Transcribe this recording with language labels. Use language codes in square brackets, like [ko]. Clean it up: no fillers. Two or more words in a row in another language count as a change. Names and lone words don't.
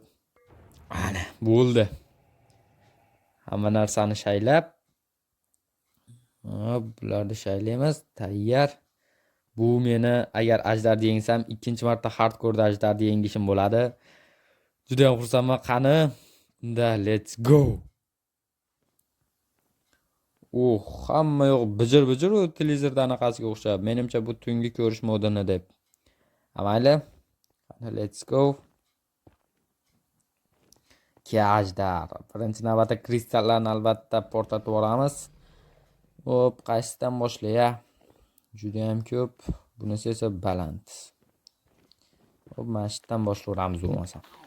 [uz] Ana, bo'ldi. Hamma narsani shaylab. Hop, bularni shaylaymiz. Tayyor. Bu meni agar ajdarni yengsam, ikkinchi marta hardcore ajdarni yengishim bo'ladi. Juda ham xursandman. Qani, unda [en] let's go. [uz] Hamma yo'q bijir-bijir u televizorda anaqasiga o'xshab. Menimcha bu tungi ko'rish modini deb. Mayli. Qani, [en] let's go. [uz] Ajdar. Birinchi navbatda kristallarni albatta portlatib yuboramiz. Hop, qaysidan boshlaya? Juda ham ko'p. Bunisi esa baland. Hop, mashitdan boshlayveramiz bo'lmasa.